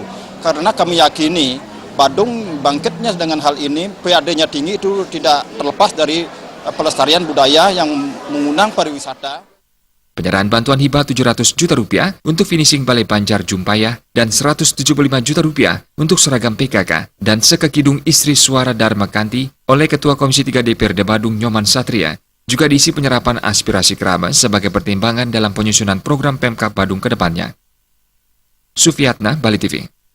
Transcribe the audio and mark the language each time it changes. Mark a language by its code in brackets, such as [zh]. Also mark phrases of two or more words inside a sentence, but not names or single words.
[id] Karena kami yakini Badung bangkitnya dengan hal ini, PAD-nya tinggi itu tidak terlepas dari pelestarian budaya yang mengundang pariwisata. Penyerahan bantuan hibah 700 juta rupiah untuk finishing Balai Banjar Jumpayah dan 175 juta rupiah untuk seragam PKK dan sekekidung istri Suara Dharma Kanti oleh Ketua Komisi 3 DPRD Badung Nyoman Satria juga diisi penyerapan aspirasi kerabat sebagai pertimbangan dalam penyusunan program Pemkab Badung ke depannya. Sufiatna, Bali TV.